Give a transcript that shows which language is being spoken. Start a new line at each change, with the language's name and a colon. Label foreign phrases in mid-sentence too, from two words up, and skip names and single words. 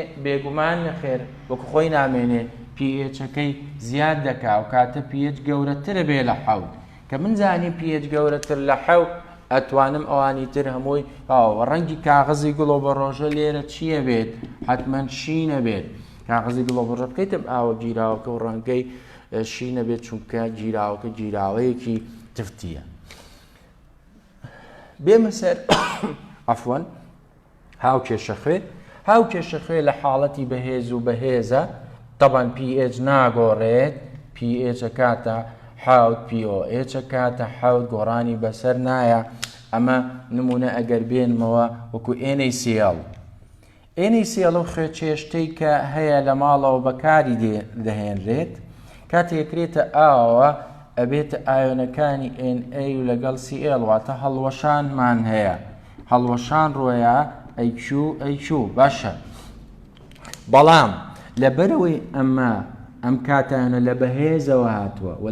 Central Kurdish: بێگومان نەخێر وەکو خۆی نامێنێ پێچەکەی زیاد دەکا و کاتە پێچ گەورەترە بێ لە حەوت کە من زانی پێچ گەورەتر لە حەوت ئەتوانم ئەوانی تر هەمووی ڕەنگی کاغەزی گوڵۆ بە ڕۆژە لێرە چییە بێت حتمما شینە بێت کاغەزی گوڵۆ بە ڕۆژە بکەیتم ئاوە گیراوەکە و ڕەنگەی شینە بێت چونکە گیراوەکە گیراوەیەکی تفتیە بێمە سەر عەفوەن هاوکێشە خوێ لە حاڵەتی بەهێز و بەهێزە طبعاً pH ناگۆڕێت pH کاتە حەوت POH کاتە حەوت گۆڕانی بەسەر نایە ئەمە نمونە ئەگەر بێنمەوە وەکو NaCl و خوێ چێشتەی کە هەیە لە ماڵەوە بەکاری دەهێنرێت کاتێکرێتە ئاوە ئەبێتە ئایۆنەکانی Na و لەگەڵ Cl واتە هەڵوەشانمان هەیە هەڵوەشان ڕۆیە AQ باشە بەڵام لەبەرەوەی ئەم کاتایانە لە بەهێزەوە هاتووە و